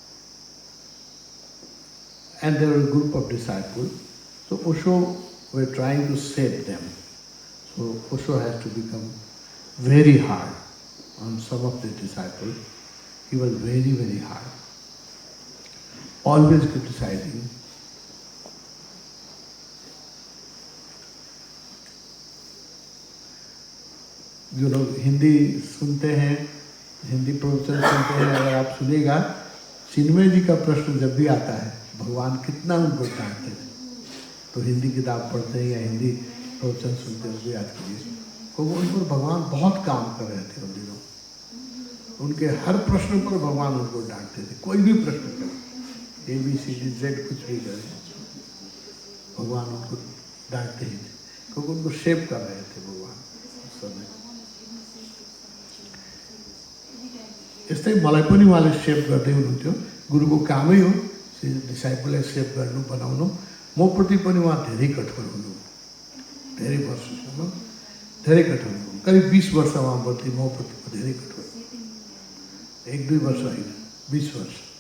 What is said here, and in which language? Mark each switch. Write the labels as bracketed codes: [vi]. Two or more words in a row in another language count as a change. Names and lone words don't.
[en] And there were a group of disciples. So Osho were trying to save them. So Osho has to become very hard on some of the disciples. He was very, very hard. Always criticizing. [hi] जो लोग हिंदी सुनते हैं, हिंदी प्रवचन सुनते हैं, अगर आप सुनेगा, चिन्मय जी का प्रश्न जब भी आता है, भगवान कितना उनको डांटते थे, तो हिंदी किताब पढ़ते हैं या हिंदी प्रवचन सुनते हैं, उसको याद कीजिए। क्योंकि उन पर भगवान बहुत काम कर रहे थे उन दिनों। उनके हर प्रश्न पर भगवान उनको डांटते थे, कोई भी प्रश्न करे, ABCD कुछ भी करे, भगवान उनको डांटते ही थे, क्योंकि उनको शेप कर रहे थे भगवान उस समय। [ne] यस्तै मलाई पनि उहाँले सेभ गर्दै हुनुहुन्थ्यो। गुरुको कामै हो डिसाइपललाई सेभ गर्नु, बनाउनु। म प्रति पनि उहाँ धेरै कठोर हुनु, धेरै वर्षसम्म धेरै कठोर हुनु। करिब 20 वर्ष उहाँप्रति म प्रति धेरै कठोर, 1-2 वर्ष होइन, 20 वर्ष।